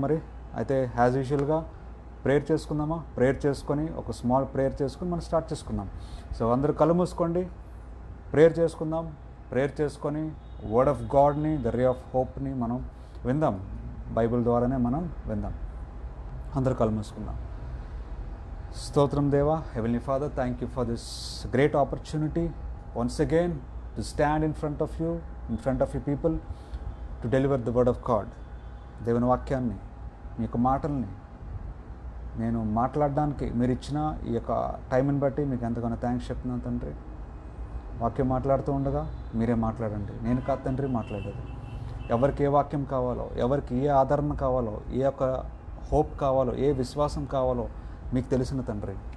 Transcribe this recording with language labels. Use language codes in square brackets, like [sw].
[te] మరి అయితే యాజ్ యూజువల్గా ప్రేయర్ చేసుకుందామా? ప్రేయర్ చేసుకొని, ఒక స్మాల్ ప్రేయర్ చేసుకొని మనం స్టార్ట్ చేసుకుందాం. సో అందరూ కళ్ళు మూసుకోండి, ప్రేయర్ చేసుకుందాం. ప్రేయర్ చేసుకొని word of గాడ్ని, the ray of హోప్ని మనం విందాం. బైబిల్ ద్వారానే మనం విందాం. అందరూ కళ్ళు మూసుకుందాం. స్తోత్రం దేవా, [en] Heavenly father, thank you for this great opportunity once again to stand in front of you people, to deliver the word of God. [te] దేవుని వాక్యాన్ని, మీ యొక్క మాటల్ని నేను మాట్లాడడానికి మీరు ఇచ్చిన ఈ యొక్క టైంని బట్టి మీకు ఎంతగానో థ్యాంక్స్ చెప్తున్నాను తండ్రి. వాక్యం మాట్లాడుతూ ఉండగా మీరే మాట్లాడండి. నేను కాదు తండ్రి మాట్లాడేది. ఎవరికి ఏ వాక్యం కావాలో, ఎవరికి ఏ ఆదరణ కావాలో, ఏ యొక్క హోప్ కావాలో, ఏ విశ్వాసం కావాలో మీకు తెలిసిన తండ్రి.